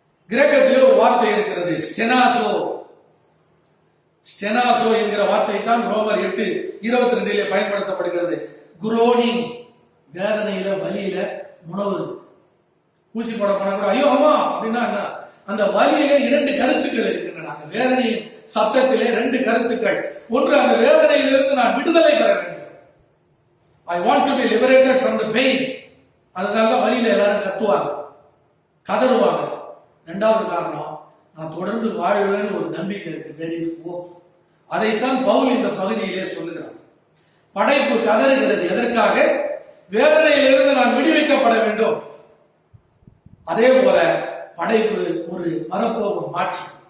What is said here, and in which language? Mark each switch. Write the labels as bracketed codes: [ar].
[ta] கிரேக்கத்திலே ஒரு வார்த்தை இருக்கிறது, ஸ்டெனாசோ. ஸ்டெனாசோ என்கிற வார்த்தை தான் ரோமர் 8:22 பயன்படுத்தப்படுகிறது. குரோனிங், வேதனையில வலியில முனவுது. ஊசி போட போனா கூட ஐயோ அம்மா அப்படின்னா என்ன? அந்த வலியில 2 கருத்துக்கள் இருக்கின்றன. அந்த வேதனையின் சத்தத்திலே 2 கருத்துக்கள். ஒன்று, அந்த வேதனையிலிருந்து நான் விடுதலை பெற வேண்டும். [en] I want to be liberated from the pain. [ta] அதனால வலியில எல்லாரும் கத்துவாங்க, கதறுவாங்க. 2வது காரணம், நான் தொடர்ந்து வாழ்வேன்னு ஒரு நம்பிக்கை இருக்கு. [en] there is hope. [ta] அதைத்தான் பவுல் இந்த பகுதியிலே சொல்லுகிறார். படைப்பு கதறுகிறது. எதற்காக? வேதனையிலிருந்து நான் விடுவிக்கப்பட வேண்டும். அதே போல படைப்பு ஒரு வரப்போகும் மாட்சி,